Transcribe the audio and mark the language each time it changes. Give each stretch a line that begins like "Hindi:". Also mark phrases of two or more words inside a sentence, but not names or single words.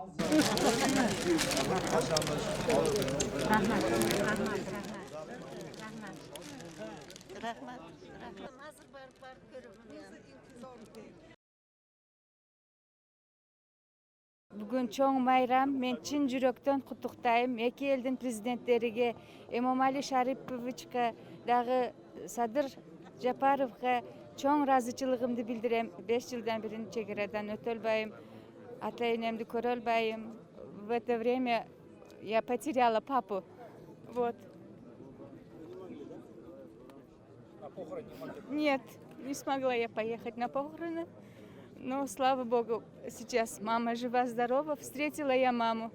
Kyrgyz: Бүгін чоң майрам, мен чын жүрөктөн куттуктайм. Эки элдин президенттериге, Эмомали Шариповичка дагы Садыр Жапаровга чоң ыраазычылыгымды билдирем. 5 жылдан бери чегерадан өтө албайм, ата-энемди көрө албайм.
Russian: В это время я потеряла папу. Вот. Нет, не смогла я поехать на похороны. Но, слава Богу, сейчас мама жива-здорова. Встретила я маму.